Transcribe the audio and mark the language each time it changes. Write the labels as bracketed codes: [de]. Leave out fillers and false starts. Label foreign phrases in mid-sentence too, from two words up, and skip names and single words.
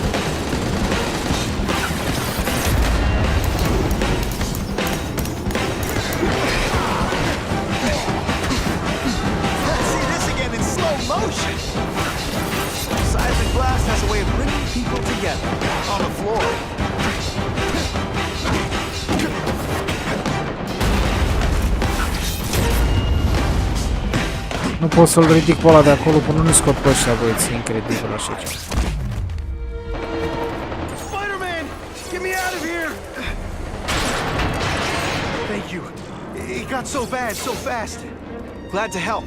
[en] Let's see this again in slow motion. Seismic blast has a way of bringing people together on the floor. [ro] Nu pot să-l ridic pe ăla de acolo până nu scot pe ăștia, băieți, e incredibil așa ceva. [en] Spider-Man! Get me out of here! Thank you. It got so bad, so fast. Glad to help.